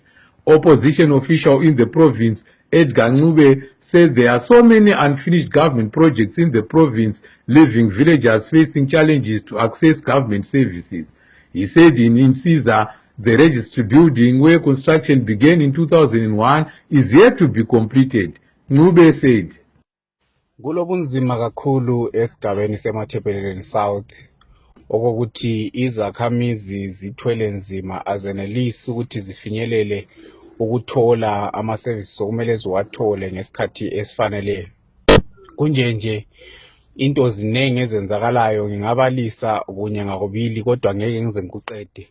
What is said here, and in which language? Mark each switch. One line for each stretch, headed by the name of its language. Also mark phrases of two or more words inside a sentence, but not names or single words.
English: Opposition official in the province, Edgar Ncube, says there are so many unfinished government projects in the province, leaving villagers facing challenges to access government services. He said in Chamisa, the registry building where construction began in 2001 is yet to be completed. Ncube said,
North Ndebele: Kulobunzima kakhulu esigabeni seMatabeleland South okokuthi izakhamizi zithwele nzima azenelisi ukuthi zifinyelele ukuthola ama-services okumele ziwathole ngesikhathi esifaneleyo. Kunjenje into zinengi ezenzakalayo ngingabalisa kunye ngakubili kodwa ngeke ngize ngikuqede.